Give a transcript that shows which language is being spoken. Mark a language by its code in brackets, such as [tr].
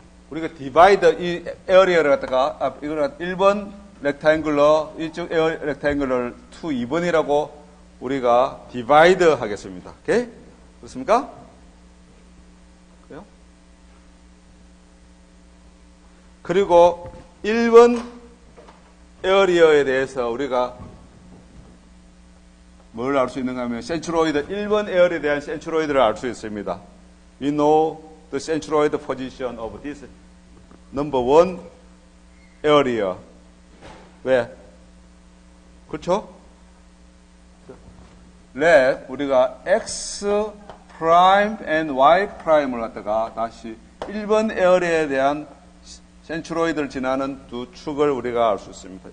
[ko] 우리가 디바이더, 이 에어리어를 갖다가, 이거는 1번 렉탱글러, 이쪽 렉탱글러를 2번이라고 우리가 디바이드 하겠습니다. 오케이? 그렇습니까? 그래요? 그리고 1번 에어리어에 대해서 우리가 뭘 알 수 있는가 하면 센츄로이드, 1번 에어리어에 대한 센츄로이드를 알 수 있습니다. [en] We know the centroid position of this number one area. [ko] 왜? 그렇죠? let 우리가 x prime and y prime을 갖다가 다시 1번 에어리어에 대한 센츄로이드를 지나는 두 축을 우리가 알 수 있습니다.